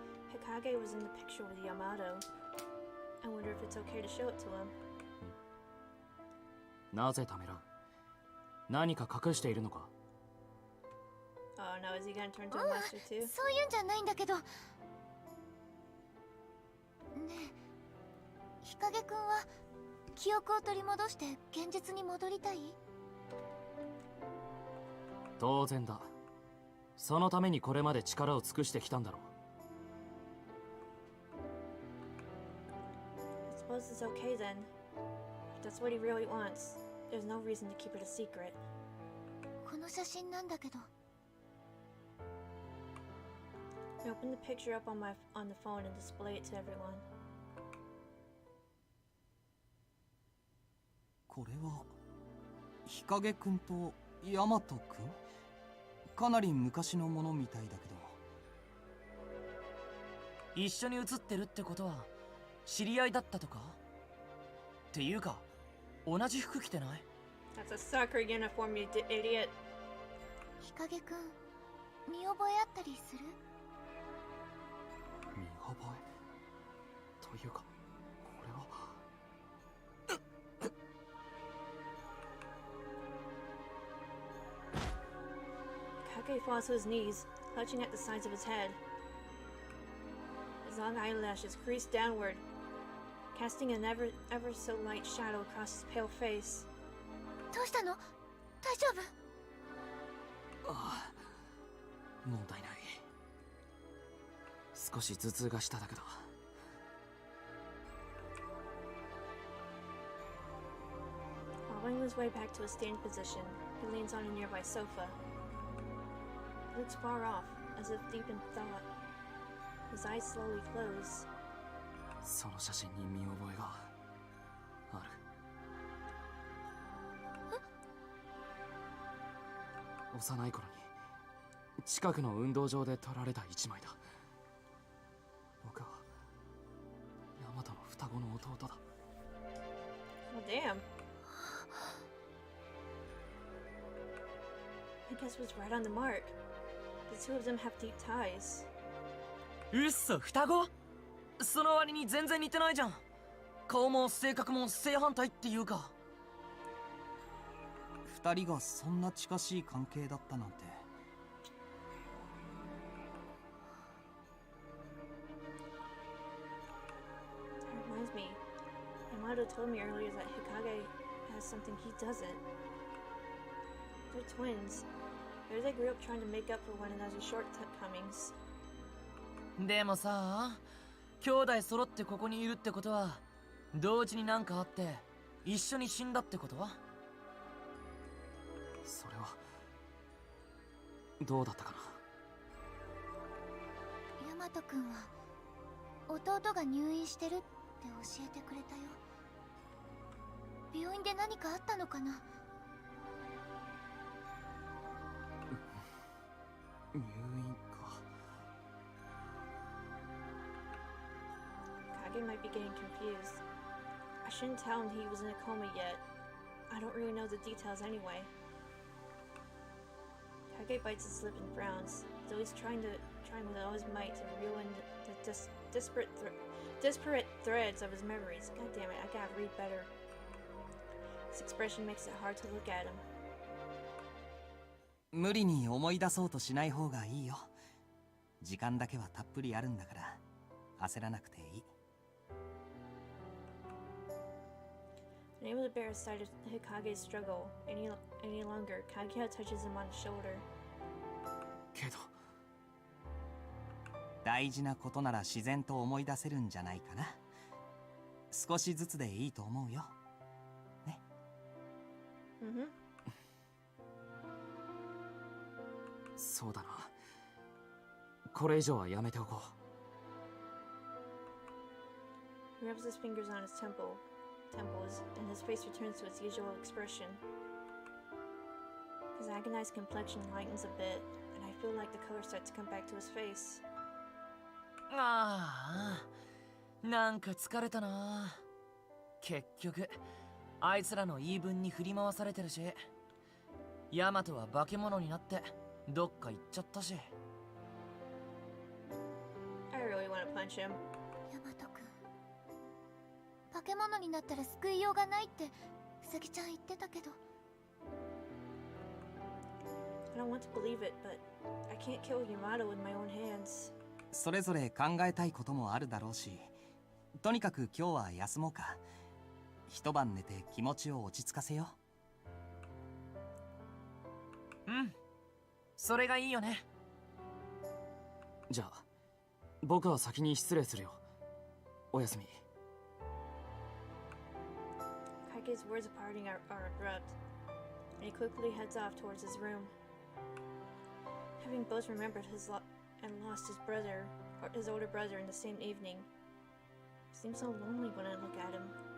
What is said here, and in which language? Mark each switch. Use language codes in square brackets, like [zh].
[en] Hikage was in the picture with Yamato. I wonder if it's okay to show it to him. [ja] なぜためらう？何か隠しているのか？ [en] Oh no, is he gonna turn to a monster too? [ja] そういうんじゃないんだけど。ねえ、日陰くんは記憶を取り戻して現実に戻りたい？当然だ。そのためにこれまで力を尽くしてきたんだろう。 [en] I suppose it's okay then. If that's what he really wants, there's no reason to keep it a secret. [ja] この写真なんだけど。 [en] I open the picture up on the phone and display it to everyone. [ja] これは日陰くんとヤマトくん？かなり昔のものみたいだけど。一緒に写ってるってことは知り合いだったとか？っていうか同じ服着てない？ [en] That's a sucker uniform, you idiot. [ja] 日陰くん、見覚えあったりする？見覚えというか、これは。 [en] Kage falls to his knees, clutching at the sides of his head. His long eyelashes crease downward, casting an ever so light shadow across his pale face. [ja] どうしたの？大丈夫？ああ、問題ない。少し頭痛がしただけだ。 [en] Following his way back to a standing position, he leans on a nearby sofa. He looks far off, as if deep in thought. His eyes slowly close. [ja] その写真に見覚えがある。幼い頃に近くの運動場で撮られた一枚だ。僕はヤマトの双子の弟だ。 [en] Well, damn. I guess was right on the mark. The two of them have deep ties. [ja] うっそ、双子？その割に全然似てないじゃん。顔も性格も正反対っていうか。二人がそんな近しい関係だったなんて。 [en] That reminds me. Yamato told me earlier that Hikage has something he doesn't. They're twins. Maybe they grew up trying to make up for one another's shortcomings. [ja] でもさ、兄弟揃ってここにいるってことは、同時になんかあって一緒に死んだってことは？それはどうだったかな。ヤマトくんは弟が入院してるって教えてくれたよ。病院で何かあったのかな？入院か。 [en] Kage might be getting confused. I shouldn't tell him he was in a coma yet. I don't really know the details anyway. Kage bites his lip and frowns, as though he's trying with all his might to ruin the disparate threads of his memories. God damn it, I gotta read better. His expression makes it hard to look at him. [ja] 無理に思い出そうとしない方がいいよ。時間だけはたっぷりあるんだから焦らなくていい。 [en] Unable to bear a sight of Hikage's struggle any longer, Kaguya touches him on the shoulder. [ja] けど大事なことなら自然と思い出せるんじゃないかな。少しずつでいいと思うよ。ね。 Mm-hmm. そうだな。これ以上はやめておこう。 [en] He rubs his fingers on his temples, and his face returns to its usual expression. His agonized complexion lightens a bit, and I feel like the color starts to come back to his face. [ja] ああ、なんか疲れたな。結局あいつらの言い分に振り回されてるし、ヤマトは化け物になってどっか行っちゃったし。 [en] I really want to punch him. [ja] ヤマトくん、化け物になったら救いようがないってウサギちゃん言ってたけど。 [en] I don't want to believe it, but I can't kill Yamato with my own hands. [ja] それぞれ考えたいこともあるだろうし、とにかく今日は休もうか。一晩寝て気持ちを落ち着かせようん、それがいいよね。じゃあ僕は先に失礼するよ。おやすみ。 [en] Kage's words of parting are abrupt, and he quickly heads off towards his room. Having both remembered and lost his brother, or his older brother, in the same evening, he seems so lonely when I look at him.